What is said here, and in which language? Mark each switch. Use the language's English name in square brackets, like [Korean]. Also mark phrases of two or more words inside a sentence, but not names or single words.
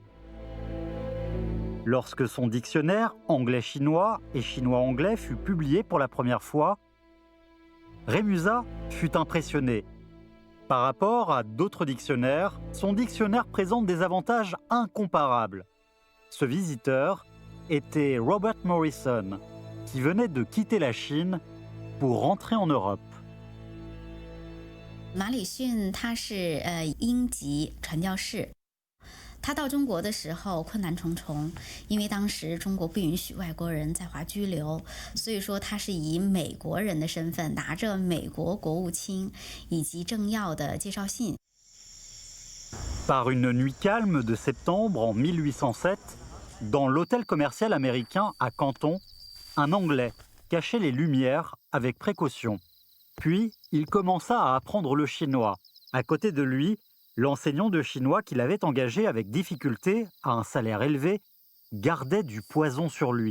[French] Lorsque son dictionnaire anglais-chinois et chinois-anglais fut publié pour la première fois, Rémusat fut impressionné. Par rapport à d'autres dictionnaires, son dictionnaire présente des avantages incomparables. Ce visiteur était Robert Morrison, qui venait de quitter la Chine pour rentrer en Europe. [Chinese] 马礼逊他是英籍传教士，他到中国的时候困难重重，因为当时中国不允许外国人在华居留，所以说他是以美国人的身份拿着美国国务卿以及政要的介绍信。 [French] Par une nuit calme de septembre en 1807, dans l'hôtel commercial américain à Canton, un Anglais cachait les lumières avec précaution. Puis, il commença à apprendre le chinois. À côté de lui, l'enseignant de chinois qu'il avait engagé avec difficulté, à un salaire élevé, gardait du poison sur lui.